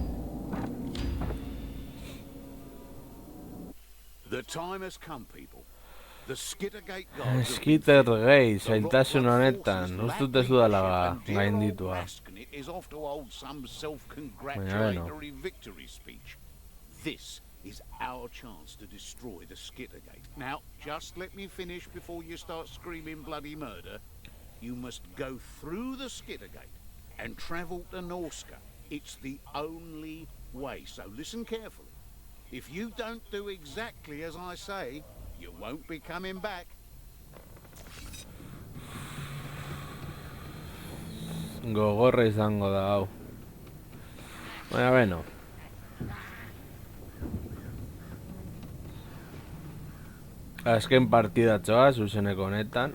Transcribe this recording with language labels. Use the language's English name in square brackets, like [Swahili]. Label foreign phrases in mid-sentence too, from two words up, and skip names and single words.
[English] The time has come, people. The Skittergate guards [Basque] Skittergate, zailtasun honetan, ustut ez dudala gainditua. [English] is off to hold some self-congratulatory victory speech. This is our chance to destroy the Skittergate. Now, just let me finish before you start screaming bloody murder. You must go through the Skittergate and travel to Norska. It's the only way, so listen carefully. If you don't do exactly as I say, you won't be coming back. [Basque] Gogorra izango da hau. Bueno. Azken partidatxoa, zuzeneko honetan.